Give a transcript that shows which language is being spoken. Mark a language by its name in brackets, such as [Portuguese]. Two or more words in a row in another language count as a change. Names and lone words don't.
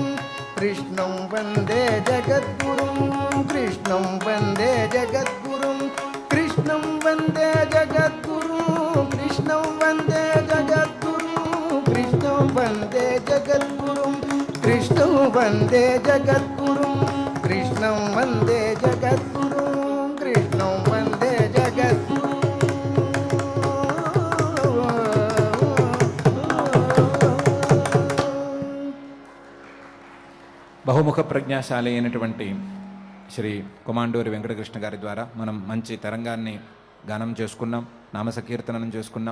[Sanskrit] कृष्णं वन्दे जगद्गुरुं कृष्णं वन्दे जगद्गुरुं कृष्णं वन्दे जगद्गुरुं कृष्णं वन्दे जगद्गुरुं कृष्णं वन्दे जगद्गुरुं कृष्णं वन्दे जगद्गुरुं कृष्णं वन्दे जगद्गुरुं कृष्णं वन्दे जगद्गुरुं [Telugu] బహుముఖ ప్రజ్ఞాశాలి అయినటువంటి శ్రీ కొమాండూరి వెంకటకృష్ణ గారి ద్వారా మనం మంచి తరంగాన్ని గానం చేసుకున్నాం, నామ సంకీర్తనం చేసుకున్నాం.